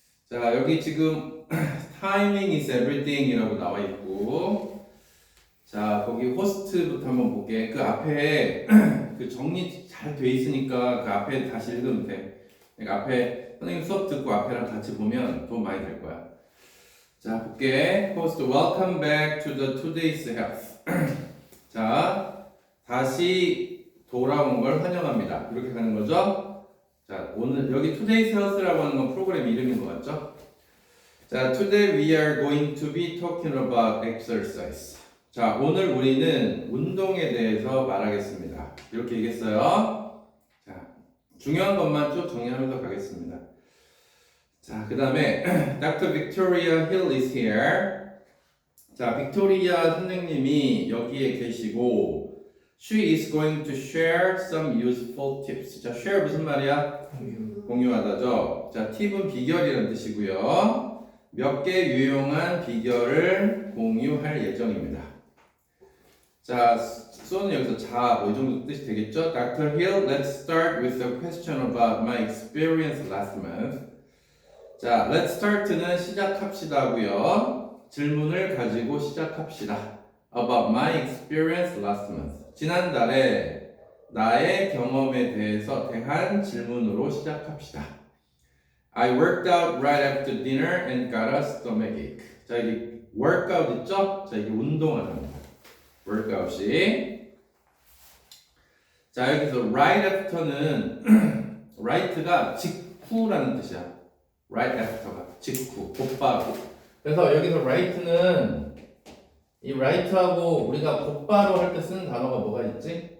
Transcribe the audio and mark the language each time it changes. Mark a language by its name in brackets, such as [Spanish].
[Korean] 자, 여기 지금 [English] timing is everything [Korean] 이라고 나와 있고, 자, 거기 호스트부터 한번 볼게. 그 앞에 그 정리 잘 돼 있으니까 그 앞에 다시 읽으면 돼. 그러니까 앞에 선생님 수업 듣고 앞에랑 같이 보면 도움 많이 될 거야. 자, 볼게. [English] host, welcome back to the today's health. [Korean] 자, 다시 돌아온 걸 환영합니다. 이렇게 가는 거죠. 자, 오늘 여기 today's health라고 하는 건 프로그램 이름인 것 같죠? 자, [English] today we are going to be talking about exercise. [Korean] 자, 오늘 우리는 운동에 대해서 말하겠습니다. 이렇게 얘기했어요. 자, 중요한 것만 쭉 정리하면서 가겠습니다. 자, 그 다음에 [English] Dr. Victoria Hill is here. [Korean] 자, 빅토리아 선생님이 여기에 계시고 [English] She is going to share some useful tips. [Korean] 자, share 무슨 말이야? 공유하다죠. 자, 팁은 비결이라는 뜻이고요. 몇 개 유용한 비결을 공유할 예정입니다. 자, 쏘는 여기서 자, 뭐 이 정도 뜻이 되겠죠? [English] Dr. Hill, let's start with a question about my experience last month. [Korean] 자, let's start는 시작합시다고요. 질문을 가지고 시작합시다. [English] About my experience last month. [Korean] 지난달에 나의 경험에 대한 질문으로 시작합시다. [English] I worked out right after dinner and got a stomachache. [Korean] 자, 여기 workout 있죠? 자, 이게 운동하는 겁니다. workout이. 자, 여기서 right after는 right가 직후라는 뜻이야. right after가 직후, 곧바로. 그래서 여기서 right는 이 right하고 우리가 곧바로 할 때 쓰는 단어가 뭐가 있지?